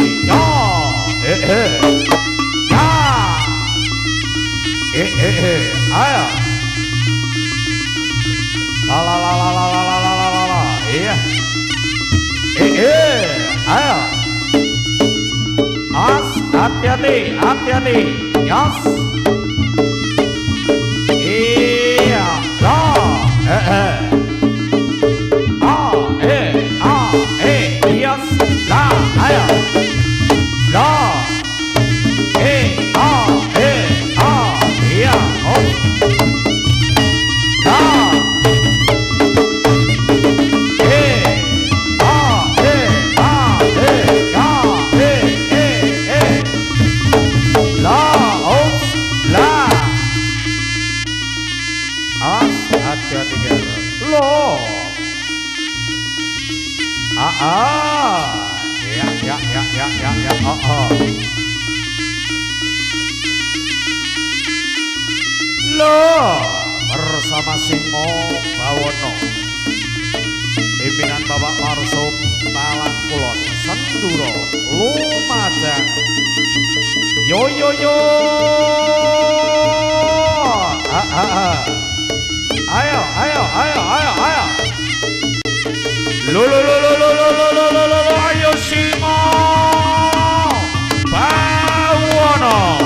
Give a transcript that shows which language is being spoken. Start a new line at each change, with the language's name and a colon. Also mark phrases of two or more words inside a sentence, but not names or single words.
Javanese: Yo, ya, ayo. La, iya. Ayo. As,
Indonesian: hati-hati, yas.
Javanese: Iya, lo, yes, la, ayo, la, iya, oh, la, la, oh, la, as,
Indonesian: hati-hati ger, lo. Ya, Lo bersama Singo Bawono, pimpinan Bapak Marsum Talang Kulon Senduro Lumajang.
Javanese: Yo, ayo, lo, ayo Singo Bawono.